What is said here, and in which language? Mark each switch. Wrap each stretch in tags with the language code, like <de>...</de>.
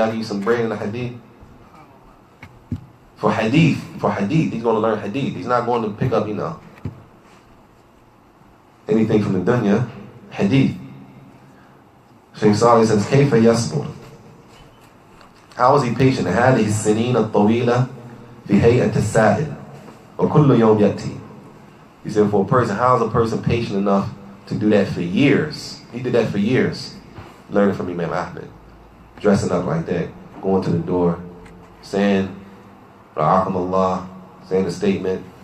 <en>I give you some bread and a hadith. For hadith, he's going to learn hadith. He's not going to pick up, anything from the dunya. Hadith. Shaykh Saajid says,</en> <ar>كيف يصبر?</ar> <en>How is he patient?</en> <ar>هذه السنين الطويلة في هيئة السائل وكل يوم يأتي.</ar> <en>He said, for a person, how is a person patient enough to do that for years? He did that for years, learning from Imam Ahmed, dressing up like that, going to the door, saying, Ra'akum Allah, saying a statement.</en>